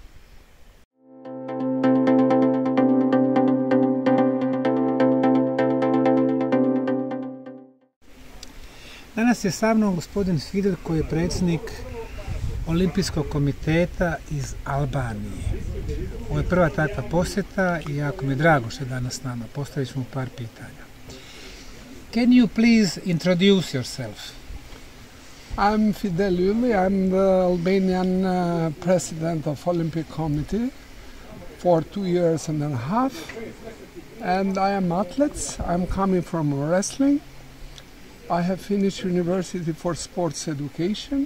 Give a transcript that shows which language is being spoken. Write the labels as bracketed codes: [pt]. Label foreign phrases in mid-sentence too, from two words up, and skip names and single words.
[hr] Danas je sa mnom gospodin Fidel, koji je predsjednik Olimpijskog komiteta iz Albanije. Ovo je prva takva posjeta i jako mi je drago što je danas s nama. Postavit ću mu par pitanja. [en] Can you please introduce yourself? I'm Fidel Yuli. I'm the Albanian president of Olympic Committee for 2 years and a half. And I am athlete. I'm coming from wrestling. I have finished University for Sports Education.